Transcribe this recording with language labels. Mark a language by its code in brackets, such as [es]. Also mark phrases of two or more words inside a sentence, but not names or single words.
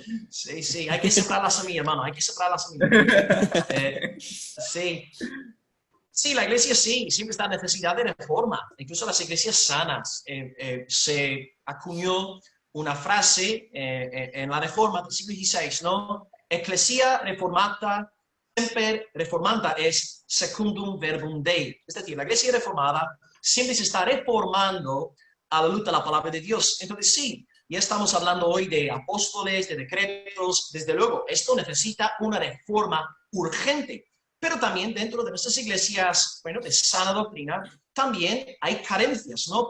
[es] Sí, sí, hay que sembrar la semilla, hermano, hay que sembrar la semilla. Sí. Sí, la iglesia sí, siempre está en necesidad de reforma. Incluso las iglesias sanas. Se acuñó una frase en la reforma del siglo XVI, ¿no? [la] Ecclesia reformata, semper reformanda es secundum verbum Dei. [es] Es decir, la iglesia reformada siempre se está reformando a la luz de la palabra de Dios. Entonces sí, ya estamos hablando hoy de apóstoles, de decretos. Desde luego, esto necesita una reforma urgente. Pero también dentro de nuestras iglesias, bueno, de sana doctrina, también hay carencias, ¿no?